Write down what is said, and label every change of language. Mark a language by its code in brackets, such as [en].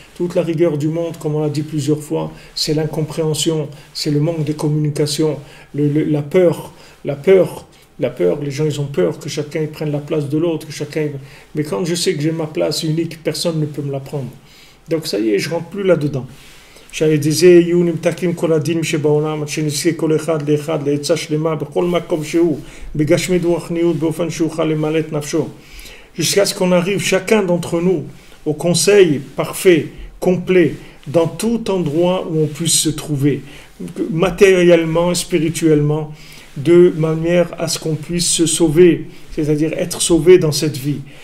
[fr] Toute la rigueur du monde, comme on l'a dit plusieurs fois, c'est l'incompréhension, c'est le manque de communication, la peur, les gens ils ont peur que chacun prenne la place de l'autre, mais quand je sais que j'ai ma place unique, personne ne peut me la prendre. Donc ça y est, je rentre plus là-dedans. [he] שעל ידי זה יהיו נמתקים כל הדינים שבעולם, עד שנזכה כל אחד לאחד לעצה שלמה בכל מקום שהוא, בגשמי רוחניות באופן שאוכל למלא את נפשו. [fr] Jusqu'à ce qu'on arrive chacun d'entre nous au conseil parfait, complet, dans tout endroit où on puisse se trouver, matériellement, spirituellement, de manière à ce qu'on puisse se sauver, c'est-à-dire être sauvé dans cette vie.